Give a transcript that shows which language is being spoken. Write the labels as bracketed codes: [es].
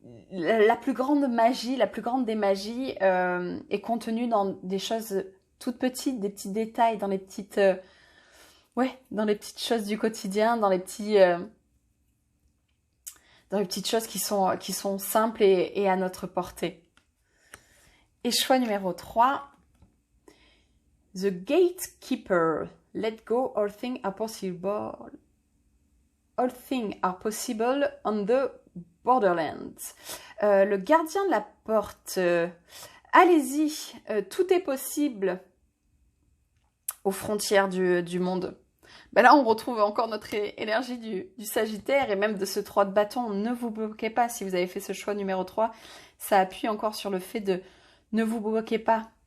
[fr] la plus grande magie, la plus grande des magies est contenue dans des choses toutes petites, des petits détails, dans les petites, dans les petites choses du quotidien, dans les petites choses qui sont simples et à notre portée. Et choix numéro 3, The Gatekeeper. [en] Let go, all things are possible. All things are possible on the borderlands. [fr] Le gardien de la porte. Allez-y, tout est possible aux frontières du monde. Ben là, on retrouve encore notre énergie du Sagittaire et même de ce 3 de bâton. Ne vous bloquez pas si vous avez fait ce choix numéro 3. Ça appuie encore sur le fait de ne vous bloquez pas.